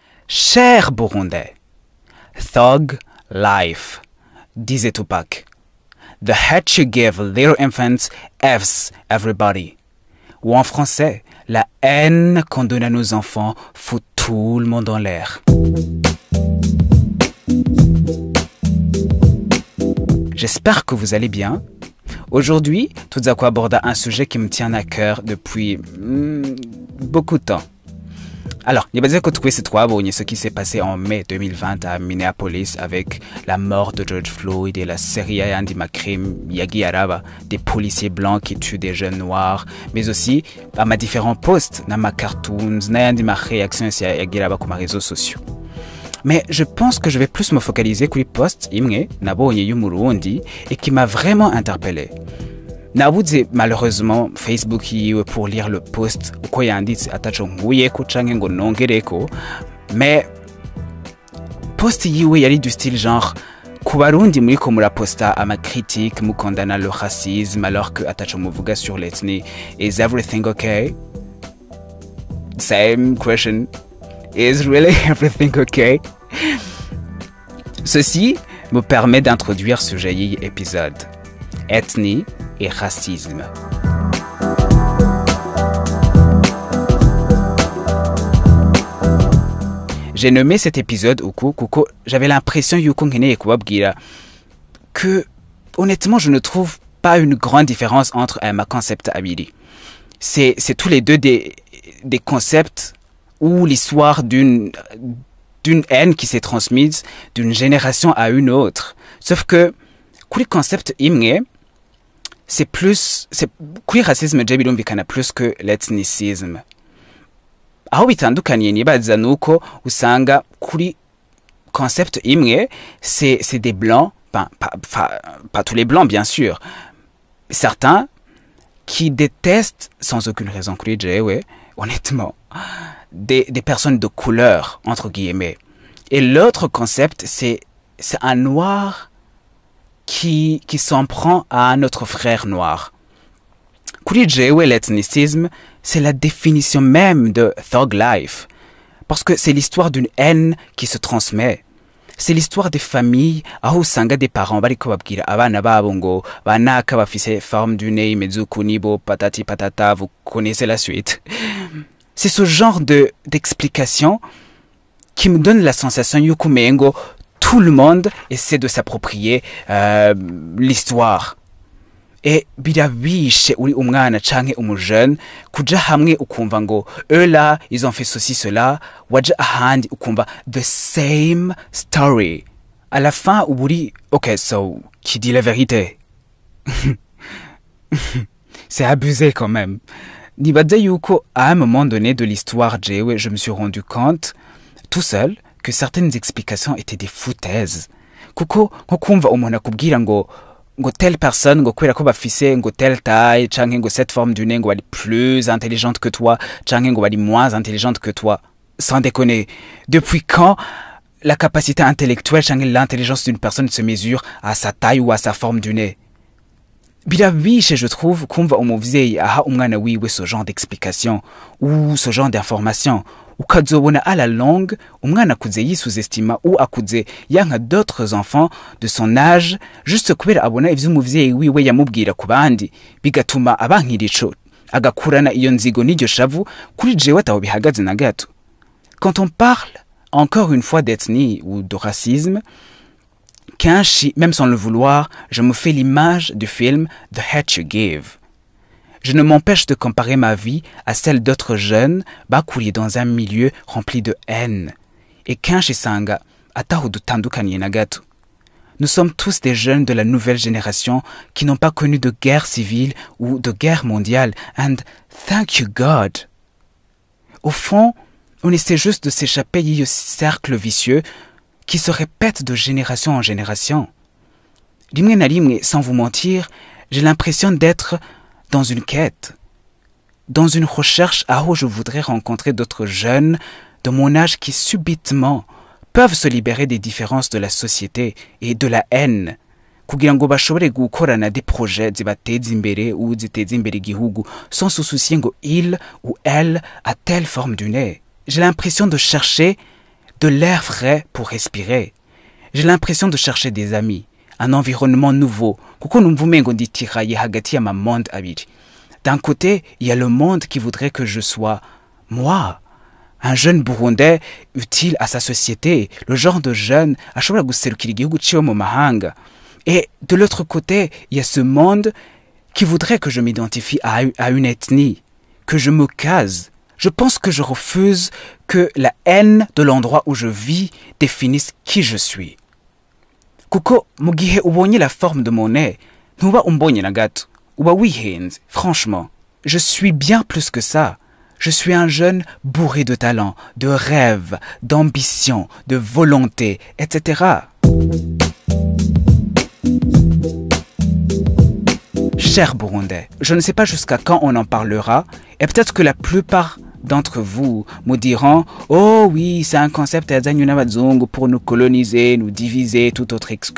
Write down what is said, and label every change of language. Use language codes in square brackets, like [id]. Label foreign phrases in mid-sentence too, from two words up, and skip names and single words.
[fr] Cher Burundais, [en] thug life, [fr] disait Tupac. [en] The hate you give little infants F's everybody. [fr] Ou en français, la haine qu'on donne à nos enfants fout tout le monde en l'air. J'espère que vous allez bien. Aujourd'hui, Tudzako aborde un sujet qui me tient à cœur depuis beaucoup de temps. Alors, il y a que ce qui s'est passé en mai 2020 à Minneapolis avec la mort de George Floyd et la série Yandi Makrim, Yagi Araba, des policiers blancs qui tuent des jeunes noirs, mais aussi à ma différents posts, dans ma cartoons, dans ma réaction sur Yagi Araba comme réseaux sociaux. Mais je pense que je vais plus me focaliser sur les posts [rn] imne nabonye y'umurundi [fr] et qui m'a vraiment interpellé. [rn] Nabuze [fr] malheureusement Facebook pour lire le post [rn] uko yanditse ataco nkuyeko canke ngo nongereko, mais post yiwe yari [fr] du style genre [rn] ku barundi muri ko muraposta ama critique mukondana [fr] le racisme alors que [rn] ataco muvuga [fr] sur l'ethnie. [en] Is everything okay? Same question. Is really everything okay? [fr] Ceci me permet d'introduire ce joli épisode. Ethnie et racisme. J'ai nommé cet épisode Kuko, j'avais l'impression que honnêtement je ne trouve pas une grande différence entre ma concept Abili. C'est tous les deux des concepts où l'histoire d'une haine qui s'est transmise d'une génération à une autre. Sauf que le concept imne c'est queer racisme birumvikana plus que l'ethnicisme. [rn] Aho bitandukaniye nibaza nuko usanga kuri concept imwe [fr] c'est des blancs, pas tous les blancs bien sûr, certains qui détestent sans aucune raison [rn] kuri jewe [fr] honnêtement des personnes de couleur entre guillemets. Et l'autre concept c'est un noir qui s'en prend à notre frère noir. [rn] Kuri jewe l'ethnicisme, [fr] c'est la définition même de thug life. Parce que c'est l'histoire d'une haine qui se transmet. C'est l'histoire des familles [rn] aho usanga [fr] des parents [rn] bariko babwira abana babo ngo banaka bafise [fr] forme du nez [rn] mezuku nibo [fr] patati patata, vous connaissez la suite. C'est ce genre d'explication qui me donne la sensation [rn] yuko mengo [fr] tout le monde essaie de s'approprier l'histoire. [rn] Et birabishe uri umwana canke umujene kuja hamwe ukumva ngo [fr] eux là ils ont fait ceci cela, [rn] waja ahandi ukumva [en] the same story. [fr] À la fin uburi okay, so qui dit la vérité? C'est abusé quand même. [rn] Nibaza yuko [fr] à un moment donné de l'histoire jewe je me suis rendu compte tout seul que certaines explications étaient des foutaises. [rn] Kuko kumva umuntu akubwira ngo [fr] telle personne [rn] ngo kwera ko bafise ngo [fr] telle taille [rn] canke ngo [fr] cette forme du nez [rn] ngo bari [fr] plus intelligente que toi [rn] canke ngo bari [fr] moins intelligente que toi. Sans déconner, depuis quand la capacité intellectuelle canke l'intelligence d'une personne se mesure à sa taille ou à sa forme du nez? Birabishe je trouve [rn] kumva umuvyeyi aha umwana wiwe [fr] ce genre d'explication ou ce genre d'information. [rn] Ukazobona [fr] à la longue [rn] umwana akuze yisuzestima ou akuze yanka [fr] d'autres enfants de son âge juste [rn] kubera abona ivyo umuvyeyi wiwe yamubwira ku bandi bigatuma abankira ico agakurana iyo nzigo n'iryo shavu kuri jewe ataho bihagaze na gato. [fr] Quand on parle encore une fois d'ethnie ou de racisme, kenshi même sans le vouloir, je me fais l'image du film The Hate You Give. Je ne m'empêche de comparer ma vie à celle d'autres jeunes bakuriye dans un milieu rempli de haine. [rn] Et kenshi sanga ataho dutandukaniye na gato. [fr] Nous sommes tous des jeunes de la nouvelle génération qui n'ont pas connu de guerre civile ou de guerre mondiale. [en] And thank you God. [fr] Au fond, on essaie juste de s'échapper de ce cercle vicieux qui se répète de génération en génération. [rn] Rimwe na rimwe, [fr] sans vous mentir, j'ai l'impression d'être dans une quête, dans une recherche où je voudrais rencontrer d'autres jeunes de mon âge qui subitement peuvent se libérer des différences de la société et de la haine, [rn] kugira ngo bashobore gukorana [fr] des projets [rn] zibateza imbere ou ziteza imbere igihugu [fr] sans se soucier [rn] ngo [fr] il ou elle a telle forme du nez. J'ai l'impression de chercher de l'air frais pour respirer. J'ai l'impression de chercher des amis, un environnement nouveau, [rn] kuko numva umengo nditiraye hagati ya ma monde abiri. [fr] D'un côté, il y a le monde qui voudrait que je sois moi, un jeune Burundais utile à sa société, le genre de jeune [rn] ashobora guserukira igihugu ciwe mu mahanga. [fr] Et de l'autre côté, il y a ce monde qui voudrait que je m'identifie à une ethnie, que je me case. Je pense que je refuse que la haine de l'endroit où je vis définisse qui je suis. [rn] Kuko mu gihe ubonye [fr] la forme de mon nez, [rn] ntuba umbonye na gato, uba wihenze, [fr] franchement. Je suis bien plus que ça. Je suis un jeune bourré de talent, de rêves, d'ambition, de volonté, etc. Cher Burundais, je ne sais pas jusqu'à quand on en parlera, et peut-être que la plupart d'entre vous me diront « Oh oui, c'est un concept pour nous coloniser, nous diviser, toute autre excuse.